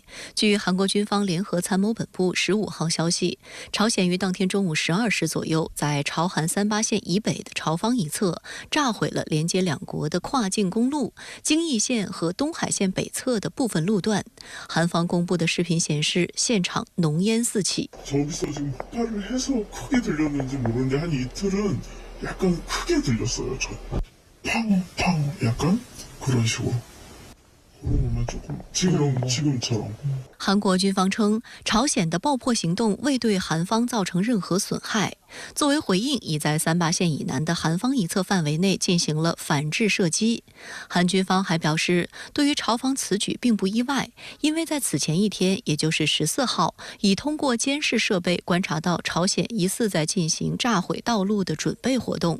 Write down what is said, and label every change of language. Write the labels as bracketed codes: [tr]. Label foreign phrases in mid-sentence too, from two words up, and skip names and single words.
[zh] 据韩国军方联合参谋本部15号消息，朝鲜于当天中午12时左右，在朝韩三八线以北的朝方一侧炸毁了连接两国的跨境公路京义线和东海线北侧的部分路段。韩方公布的视频显示，现场浓烟四起。 [ko] 저기서 지금 폭발을 해서 크게 들렸는지 모르는데 한 이틀은 약간 크게 들렸어요. 저 팡팡 약간 그런 식으로. 그러면 조금 지금처럼. [zh] 韩国军方称，朝鲜的爆破行动未对韩方造成任何损害。作为回应，已在三八线以南的韩方一侧范围内进行了反制射击。韩军方还表示，对于朝方此举并不意外，因为在此前一天，也就是14号，已通过监视设备观察到朝鲜疑似在进行炸毁道路的准备活动。